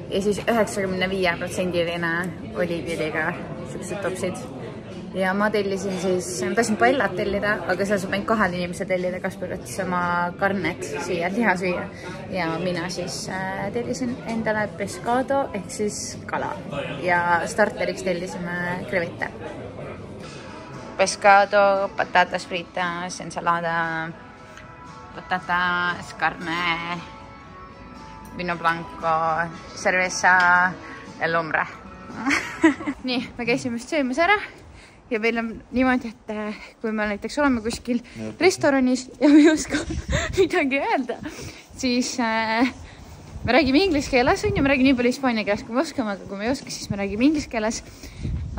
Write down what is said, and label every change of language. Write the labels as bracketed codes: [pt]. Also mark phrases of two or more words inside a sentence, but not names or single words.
[et] Ja siis 95%-line oliiviõliga siuksed topsid. Ja ma tellisin siis, ma tahtsin paellat tellida, aga seal saab ainult 2 inimese tellida, Kaspar võttis oma karnet siia, liha süüa. Ja mina siis tellisin endale pescado ehk siis kala. Ja starteriks tellisime krevette. [es] Pescado, patatas fritas, ensalada, patatas, carne, vino blanco, cerveza, el hombre. [et] Nii, me käisime just söömas ära. Ja meil on niimoodi, et kui me näiteks oleme kuskil restoranis ja me ei oska midagi öelda, siis me räägime inglise keeles, me räägime nii palju hispaania keeles, kui me oskame, aga kui me ei oska, siis me räägime inglise keeles.